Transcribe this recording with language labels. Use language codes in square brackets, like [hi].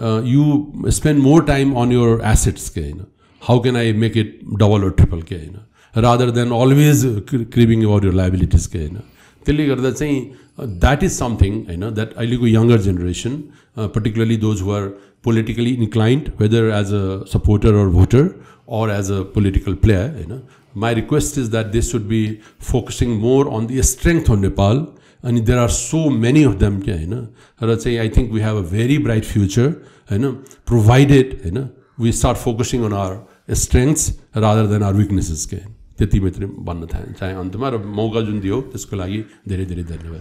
[en] you spend more time on your assets के होइन how can I make it double और triple के होइन rather than always cribbing about your liabilities के होइन [ne] त्यसले गर्दा चाहिँ [en] That is something होइन that अहिलेको younger generation particularly those who are politically inclined, whether as a supporter or voter or as a political player, you know, my request is that they should be focusing more on the strength of Nepal, and there are so many of them, you know. I think we have a very bright future, you know, provided, you know, we start focusing on our strengths rather than our weaknesses. [ne] त्यति मात्रै भन्न चाहे अन्तमा र मौका जुन दियो त्यसको लागि धेरै धेरै धन्यवाद.